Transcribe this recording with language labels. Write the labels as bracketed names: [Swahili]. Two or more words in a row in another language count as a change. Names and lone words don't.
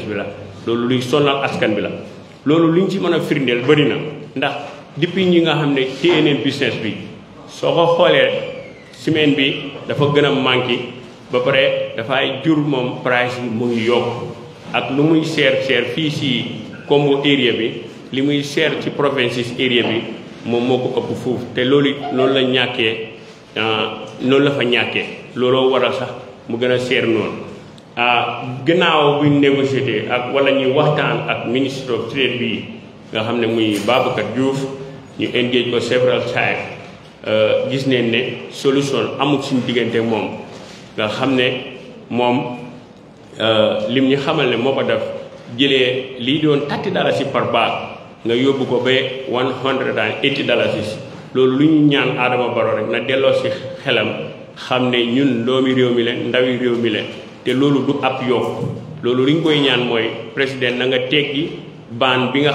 [Wolof] bi la loolu luy sonal askan bi la loolu luñ ci mën a firndeel bëri na ndax depuis ñi nga xam ne téye neen business bi soo ko xoolee semaine bi dafa gën a manqué ba pare dafay jur moom price bi mu ngi yokk ak lu muy seer fii si Kombo area bi li muy seer ci [English] provinces area [Wolof] bi moom moo ko ëpp foofu te loolu noonu la ñàkkee noonu la fa ñàkkee looloo waral sax mu gën a seer noonu gannaaw buñ négocié ak wala ñuy waxtaan ak [English] ministre of trade [Wolof] bi nga xam ne muy Babacar Diouf ñu engage ko [English] several times [Wolof] gis neen ne solution amul suñu diggante moom nga xam ne moom lim ñu xamal ne moo ko def jëlee lii doon $30 par bag nga yóbbu ko ba $180 loolu lu ñu ñaan Adama Barrow rek na delloo si xelam xam ne ñun doomi réew mi leen ndawi réew mi leen te loolu du ab yokk loolu li ñu koy ñaan mooy président na nga teggi baan bi nga